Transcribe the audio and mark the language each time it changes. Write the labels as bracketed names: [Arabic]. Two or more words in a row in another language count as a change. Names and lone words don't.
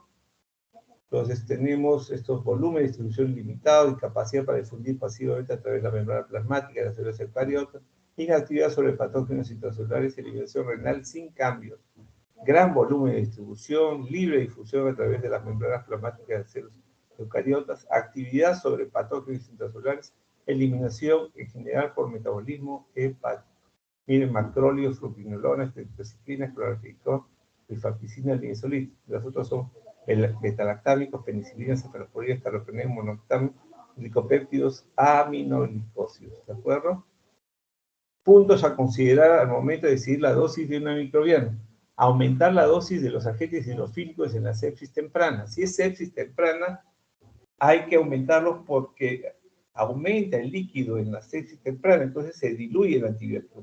[Spanish] Entonces tenemos estos volúmenes de distribución limitado y capacidad para difundir pasivamente a través de la membrana plasmática de las células eucariotas, inactividad sobre patógenos intracelulares y eliminación renal sin cambios. Gran volumen de distribución, libre difusión a través de las membranas plasmáticas de las células eucariotas, actividad sobre patógenos intracelulares, eliminación en general por metabolismo hepático. Miren, macrólidos, fluoquinolonas, tetraciclinas, clorafenol, rifampicina, linezolid. Las otras son betalactámicos, penicilinas, cefalosporinas, carbapenemas, monoctámicos, glicopéptidos, aminoglicósidos. ¿De acuerdo? Puntos a considerar al momento de decidir la dosis de una microbiana. Aumentar la dosis de los agentes hidrofílicos en la sepsis temprana. Si es sepsis temprana, hay que aumentarlos porque aumenta el líquido en la sepsis temprana, entonces se diluye el antibiótico.